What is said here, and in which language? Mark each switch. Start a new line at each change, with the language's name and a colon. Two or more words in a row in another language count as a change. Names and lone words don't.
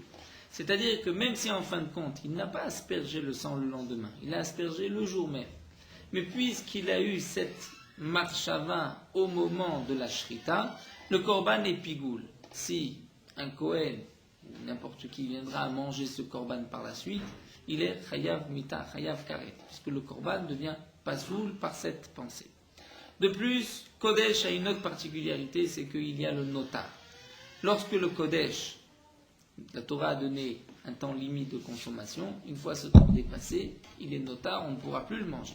French: C'est-à-dire que même si en fin de compte, il n'a pas aspergé le sang le lendemain, il a aspergé le jour même, mais puisqu'il a eu cette marshava au moment de la shrita, le korban est pigoul. Si un Kohen ou n'importe qui viendra à manger ce korban par la suite, il est
Hebrew: חייב מיתה, חייב כרת,
French: puisque le korban devient pasoul par cette pensée. De plus, Kodesh a une autre particularité, c'est qu'il y a le notar. Lorsque le Kodesh, la Torah a donné un temps limite de consommation, une fois ce temps dépassé, il est notar, on ne pourra plus le manger.